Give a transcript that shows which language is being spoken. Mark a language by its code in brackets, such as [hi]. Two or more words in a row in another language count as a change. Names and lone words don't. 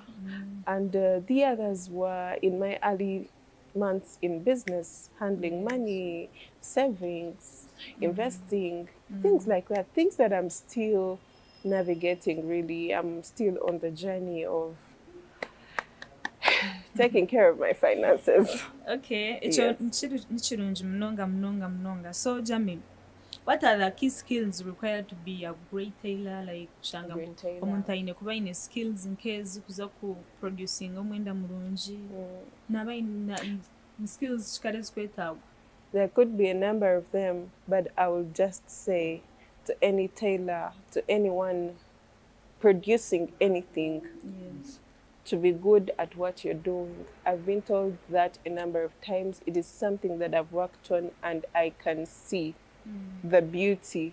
[en] And the others were in my early months in business, handling money, savings, investing, things like that. Things that I'm still navigating, really. I'm still on the journey of taking care of my finances. Okay, Yes. [nyn] nichirungi munonga. [en] So Jami, what are the key skills required to be a great tailor? [nyn] Like kushanga [en] Great tailor. [nyn] omuntu aine kuba aine skills nke zikuza ku producing omwenda mulungi naba aine skills kikale zikwetagwa. [en] There could be a number of them, but I will just say to any tailor, to anyone producing anything, Yes. to be good at what you're doing. I've been told that a number of times. It is something that I've worked on and I can see the beauty.